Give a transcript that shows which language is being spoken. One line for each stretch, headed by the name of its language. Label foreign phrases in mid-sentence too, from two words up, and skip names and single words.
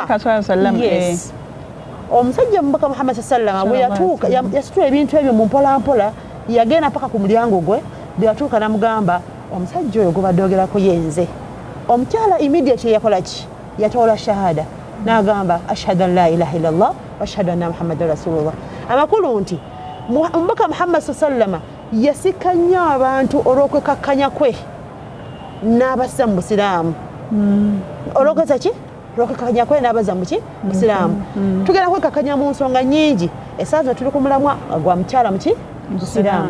Ganda: Yes. Omusajja mubaka Muhammad
Arabic: صلى الله عليه وسلم
Ganda: bwe yatuuka yasitula ebintu ebyo mu mpolampola yagenda paka ku mulyango gwe bwe yatuuka n'amugamba omusajja oyo gubadde ogerako yenze. Omukyala immediately yakola ki yatoola shahada n'agamba
Arabic: أشهد أن لا إله إلا الله وأشهد أن محمدا رسول الله.
Ganda: Amakulu nti mubaka Muhammad
Arabic: صلى الله عليه وسلم
Ganda: yasikanya abantu olw'okwekkakkanya kwe n'abassa mu busiraamu. Olw'okweza ki olw'okwekkakkanya kwe n'abazza mu ki busiraamu. Tugenda kwekkakkanya mu nsonga nnyingi. Essaawa tuli ku mulamwa gwa mukyala mu ki busiraamu.